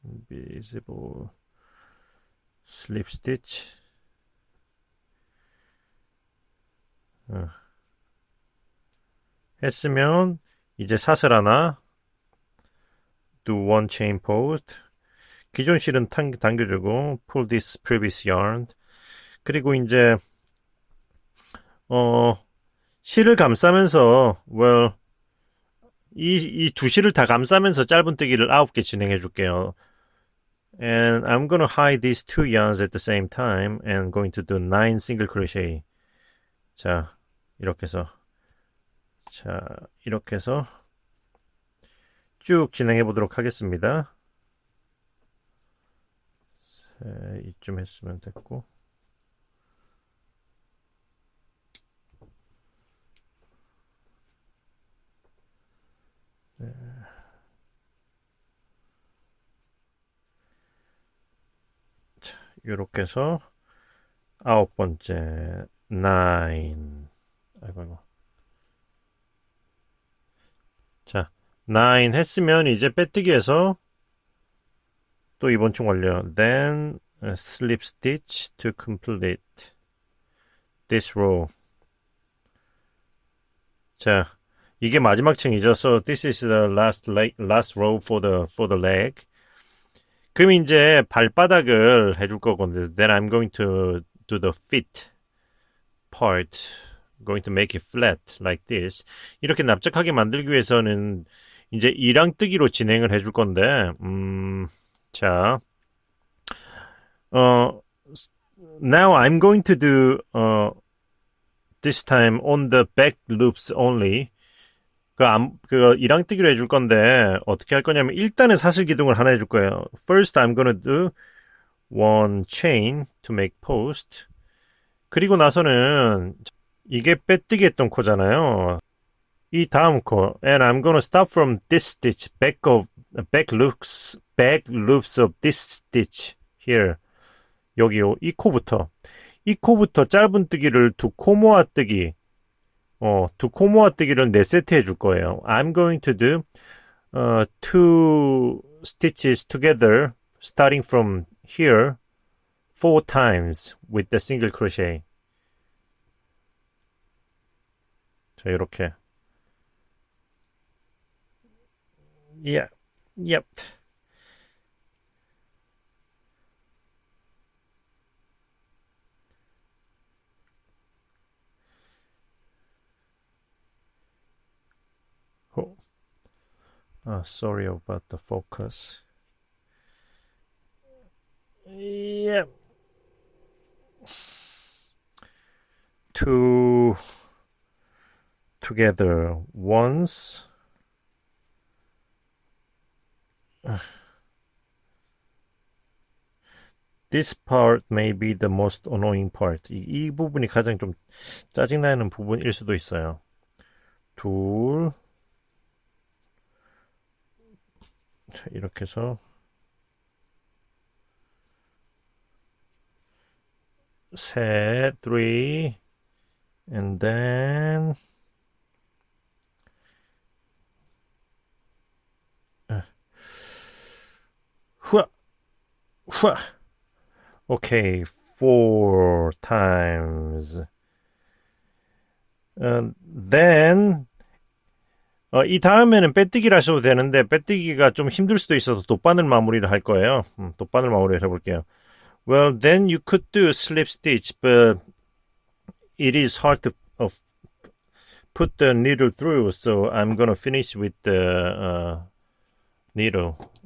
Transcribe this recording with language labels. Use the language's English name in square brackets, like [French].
[English] invisible slip stitch. [Korean] 했으면 이제 사슬 하나 [English] do one chain post. [Korean] 기존 실은 당겨주고 [English] pull this previous yarn. [Korean] 그리고 이제 실을 감싸면서 이 두 실을 다 감싸면서 짧은뜨기를 9개 진행해 줄게요. [English] And I'm gonna hide these two yarns at the same time and going to do 9 single crochet. [Korean] 자, 이렇게 해서 쭉 진행해 보도록 하겠습니다. 이쯤 했으면 됐고. 네. 자, 이렇게 해서 9번째 9. 아이고. 자, 9 했으면 이제 빼뜨기해서 또 이번 층 완료. [English] Then slip stitch to complete this row. [Korean] 자, 이게 마지막 층이죠. [English] So this is the last row for the leg. [Korean] 그럼 이제 발바닥을 해줄 거거든요. [English] Then I'm going to do the feet part. Going to make it flat like this. [Korean] 이렇게 납작하게 만들기 위해서는 이제 이랑뜨기로 진행을 해줄 건데, 자, [English] now I'm going to do this time on the back loops only. [Korean] 그 이랑뜨기로 해줄 건데 어떻게 할 거냐면 일단은 사슬 기둥을 하나 해줄 거예요. [English] First I'm gonna do one chain to make post. [Korean] 그리고 나서는 이게 빼뜨기 했던 코잖아요. 이 다음 코 [English] and I'm gonna start from this stitch back loops of this stitch here. [Korean] 여기요. 이 코부터 짧은 뜨기를 두 코 모아 뜨기 두 코 모아 뜨기를 4세트 해줄 거예요. [English] I'm going to do two stitches together starting from here 4 times with the single crochet. [Korean] 자, 이렇게. [English] Yeah. Yep. Sorry about the focus. Yep. Two together once. This part may be the most annoying part. [Korean] 이 부분이 가장 좀 짜증나는 부분일 수도 있어요. 둘. 자, 이렇게 해서 셋, [English] three, and then [Korean] 후아, 후아. [English] Okay, 4 times. [Korean] Then 이 다음에는 빼뜨기를 하셔도 되는데 빼뜨기가 좀 힘들 수도 있어서 돗바늘 마무리를 할 거예요. 돗바늘 마무리를 해볼게요. [English] Well, then you could do slip stitch, but it is hard to put the needle through, so I'm gonna finish with the needle.